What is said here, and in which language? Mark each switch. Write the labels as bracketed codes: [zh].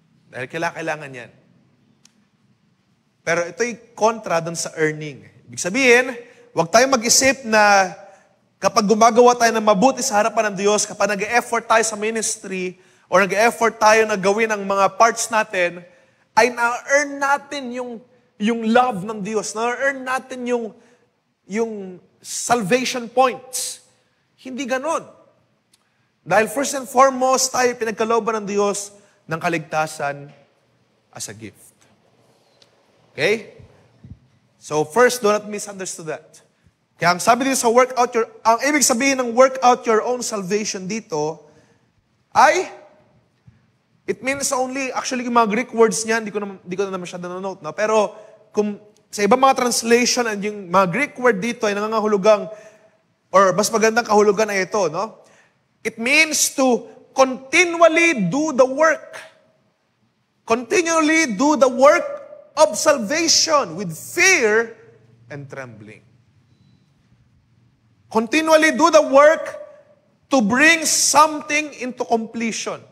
[tl] Dahil kailangan yan. Pero ito'y kontra dun sa earning. Ibig sabihin, huwag tayong mag-isip na kapag gumagawa tayo ng mabuti sa harapan ng Diyos, kapag nag-e-effort tayo sa ministry, or nag-e-effort tayo na gawin ang mga parts natin, ay na-earn natin yung love ng Diyos. Na-earn natin yung salvation points. Hindi ganon. Dahil [en] first and foremost, [tl] tayo pinagkalooban ng Diyos ng kaligtasan [en] as a gift. [tl] Okay? [en] So first, do not misunderstand that. [tl] Kaya ang sabi dito sa ang ibig sabihin ng work out your own salvation dito, ay, it means only, actually yung mga Greek words niyan, di ko na masyado na-note, no? Pero, kung sa ibang mga translation, and yung mga Greek word dito ay nangangahulugang, or mas magandang kahulugan ay ito, no? [en] It means to continually do the work. Continually do the work of salvation with fear and trembling. Continually do the work to bring something into completion.